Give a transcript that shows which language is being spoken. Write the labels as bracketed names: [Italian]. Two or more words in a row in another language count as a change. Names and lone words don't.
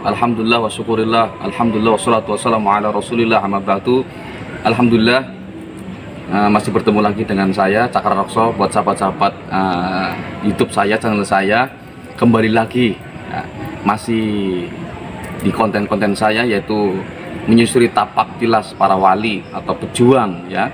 [Arabic] الحمد لله والشكر لله الحمد لله والصلاة والسلام على رسول الله أما بعد. [Indonesian] Alhamdulillah masih bertemu lagi dengan saya Cakra Raksa. Buat sahabat-sahabat YouTube saya, channel saya, kembali lagi masih di konten-konten saya, yaitu menyusuri tapak tilas para wali atau pejuang ya.